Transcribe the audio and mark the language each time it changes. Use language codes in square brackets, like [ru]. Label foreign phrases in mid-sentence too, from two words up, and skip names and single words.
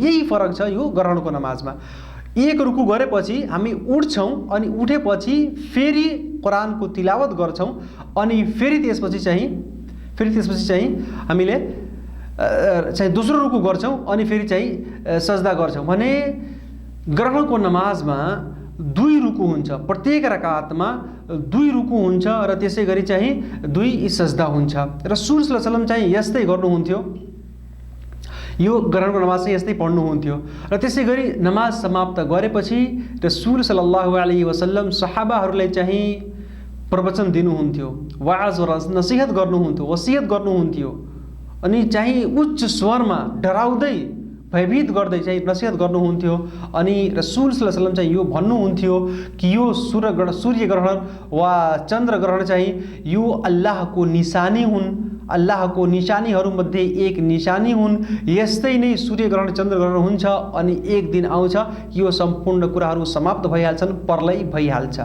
[ne] यही फरक छ यो ग्रहणको नमाजमा। एक रुकु गरेपछि हामी उठ्छौँ अनि उठेपछि फेरि कुरानको तिलावत गर्छौँ अनि फेरि त्यसपछि चाहिँ हामीले चाहिँ दोस्रो रुकु गर्छौँ अनि फेरि चाहिँ सजदा गर्छौँ भने ग्रहणको नमाजमा 2 रुकु हुन्छ, प्रत्येक रकातमा 2 रुकु हुन्छ र त्यसै गरी चाहिँ 2 सजदा हुन्छ। रसूल [ar] صلى الله عليه وسلم [ne] चाहिँ यस्तै गर्नुहुन्थ्यो, यो ग्रहणको नमाज चाहिँ यस्तै पढ्नुहुन्थ्यो। र त्यसै गरी नमाज समाप्त गरेपछि रसूल [ar] صلى الله عليه وسلم [ne] सहाबाहरूलाई चाहिँ प्रवचन दिनुहुन्थ्यो, वाज र नसिहत गर्नुहुन्थ्यो, वसियत गर्नुहुन्थ्यो। अनि चाहिँ उच्च स्वरमा डराउँदै भयभीत गर्दै चाहिँ नसिहत गर्नुहुन्थ्यो। अनि रसूल [ar] صلى الله عليه وسلم [ne] चाहिँ यो भन्नुहुन्थ्यो कि यो सूर्य ग्रहण वा चन्द्र ग्रहण चाहिँ यो अल्लाहको निशानी हुन्, अल्लाहको निशानीहरूमध्ये एक निशानी हुन्। यस्तै नै सूर्यग्रहण चन्द्रग्रहण हुन्छ अनि एक दिन आउँछ कि यो सम्पूर्ण कुराहरू समाप्त भइहाल्छन्, प्रलय भइहाल्छ।